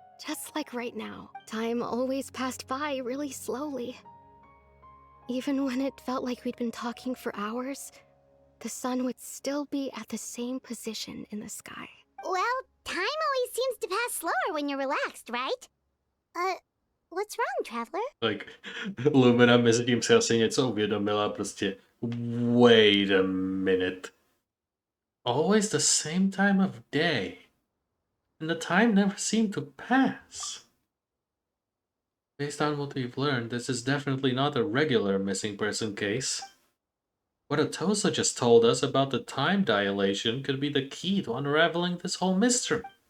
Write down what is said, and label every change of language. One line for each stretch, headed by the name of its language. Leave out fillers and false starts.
English: Just like right now. Time always passed by really slowly. Even when it felt like we'd been talking for hours, the sun would still be at the same position in the sky. Well, time always seems to pass slower when you're relaxed, right? What's wrong, Traveler?
Czech: Like, Lumina mezi tím si asi něco uvědomila, prostě
English: wait a minute. Always the same time of day. And the time never seemed to pass. Based on what we've learned, this is definitely not a regular missing person case. What Atosa just told us about the time dilation could be the key to unraveling this whole mystery.